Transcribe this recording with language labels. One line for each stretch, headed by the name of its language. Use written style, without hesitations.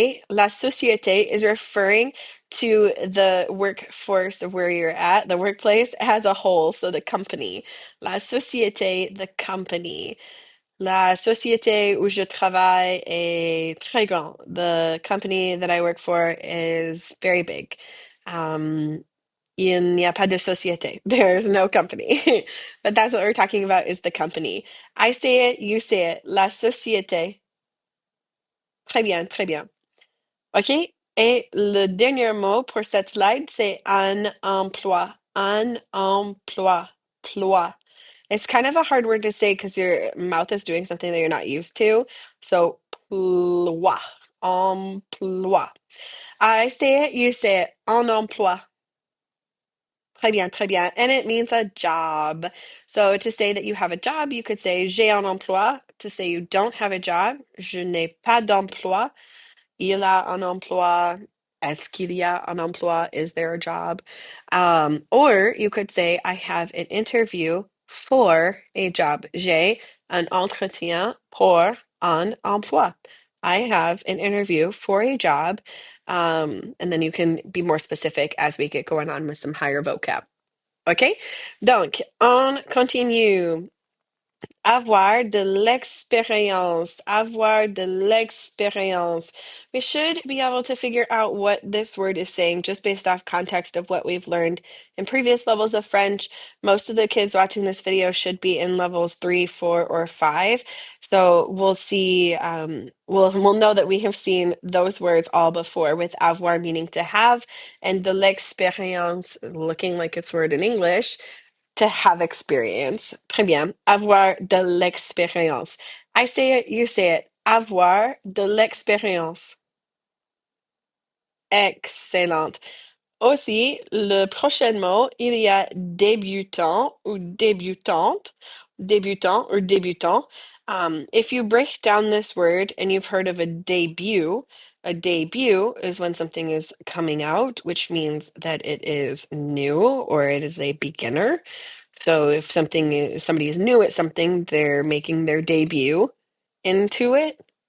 French: La société
English: is referring to the workforce of where you're at, the workplace as a whole, so the company.
French: La société,
English: the company.
French: La société où je travaille est très grand.
English: The company that I work for is very big.
French: Il n'y a pas de société.
English: There's no company. But that's what we're talking about is the company. I say it, you say it.
French: La société. Très bien, très bien.
English: OK?
French: Et le dernier mot pour cette slide, c'est un emploi. Un emploi. Ploi.
English: It's kind of a hard word to say because your mouth is doing something that you're not used to.
French: So, ploi. Emploi.
English: I say it, you say it.
French: Un emploi. Très bien, très bien.
English: And it means a job. So to say that you have a job, you could say
French: j'ai un emploi.
English: To say you don't have a job,
French: je n'ai pas d'emploi. Il a un emploi. Est-ce qu'il y a un emploi?
English: Is there a job? Or you could say, I have an interview for a job.
French: J'ai un entretien pour un emploi.
English: I have an interview for a job. And then you can be more specific as we get going on with some higher vocab.
French: OK? Donc, on continue. Avoir de l'expérience. Avoir de l'expérience.
English: We should be able to figure out what this word is saying just based off context of what we've learned in previous levels of French. Most of the kids watching this video should be in levels 3, 4, or 5. So we'll see, we'll know that we have seen those words all before with avoir meaning to have and de l'expérience looking like its word in English to have experience.
French: Très bien. Avoir de l'expérience.
English: I say it, you say it.
French: Avoir de l'expérience. Excellent. Aussi, le prochain mot, il y a débutant ou débutante, débutant or débutant.
English: If you break down this word and you've heard of a debut is when something is coming out, which means that it is new or it is a beginner. So if somebody is new at something, they're making their debut into it.